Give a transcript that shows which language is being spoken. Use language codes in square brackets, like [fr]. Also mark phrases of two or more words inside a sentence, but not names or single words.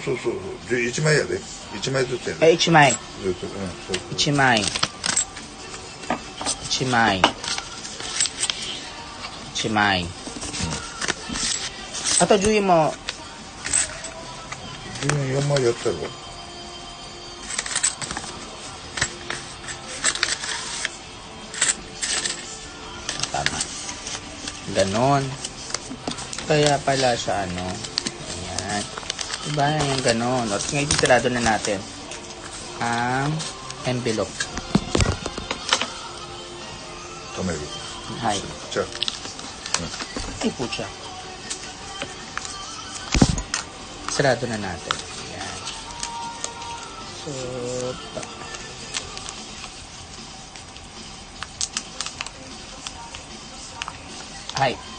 [ja] そう1枚やで1枚ずつやで 1枚。ずつそう 1枚。1枚。1枚。あと10円も、 4枚やったろ [tl] tama. Ganon. Kaya pala siya Ayan. Diba yung ganon. At ngayon itirado na natin ang envelope. [ja] 止める [en] Hi. [ja] じゃあ [tl] Ay, pucha. Sarado na natin. Ayan. [en] So, Hi.